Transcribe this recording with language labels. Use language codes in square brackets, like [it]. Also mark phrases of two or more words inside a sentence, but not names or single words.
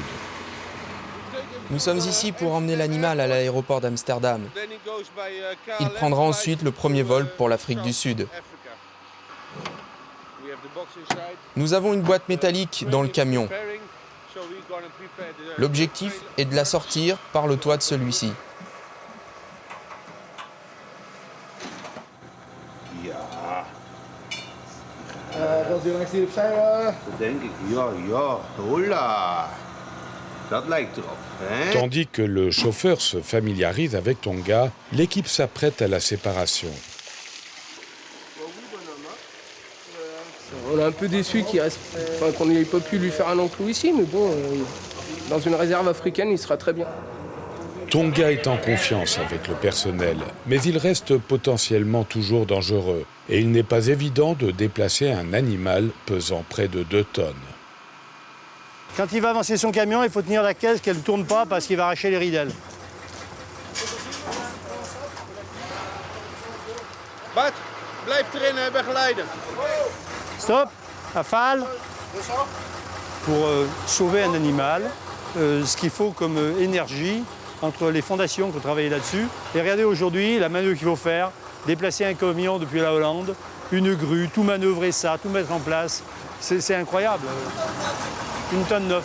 [fr] Nous sommes ici pour emmener l'animal à l'aéroport d'Amsterdam. Il prendra ensuite le premier vol pour l'Afrique du Sud. Nous avons une boîte métallique dans le camion. L'objectif est de la sortir par le toit de celui-ci. [nl] Als je langs hier opzij... Dat denk ik, ja, hola. Dat lijkt erop. Hè? [fr] Tandis que le chauffeur se familiarise avec Tonga, l'équipe s'apprête à la séparation. On est un peu déçus qu'on n'ait pas pu lui faire un enclos ici, mais bon, dans une réserve africaine, il sera très bien. Tonga est en confiance avec le personnel, mais il reste potentiellement toujours dangereux et il n'est pas évident de déplacer un animal pesant près de 2 tonnes. Quand il va avancer son camion, il faut tenir la caisse qu'elle ne tourne pas parce qu'il va arracher les ridelles. [nl] Bart, blijf erin, begeleiden. [fr] Stop, affale. Pour sauver un animal, ce qu'il faut comme énergie entre les fondations qui ont travaillé là-dessus. Et regardez aujourd'hui la manœuvre qu'il faut faire, déplacer un camion depuis la Hollande, une grue, tout manœuvrer ça, tout mettre en place. C'est incroyable. 1 tonne 9.